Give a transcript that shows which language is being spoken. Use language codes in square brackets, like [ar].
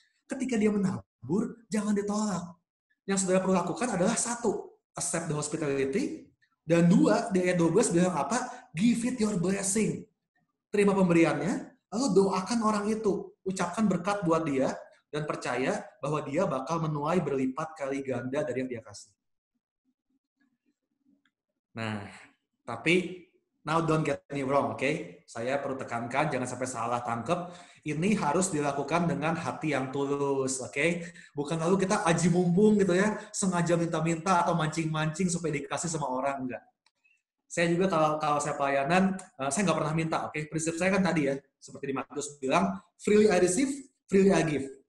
[id] Ketika dia menabur, jangan ditolak. Yang saudara perlu lakukan adalah 1, [en] accept the hospitality, [id] dan 2, di ayat 12 bilang apa? [en] Give it your blessing. [id] Terima pemberiannya, lalu doakan orang itu. Ucapkan berkat buat dia, dan percaya bahwa dia bakal menuai berlipat kali ganda dari yang dia kasih. Nah, tapi [en] now don't get me wrong, oke? [id] Saya perlu tekankan, jangan sampai salah tangkep. Ini harus dilakukan dengan hati yang tulus, oke? Bukan lalu kita aji mumpung gitu ya, sengaja minta-minta atau mancing-mancing supaya dikasih sama orang, enggak. Saya juga kalau saya pelayanan, saya nggak pernah minta, oke? Prinsip saya kan tadi ya, seperti di Matius bilang, [en] freely I receive, freely I give.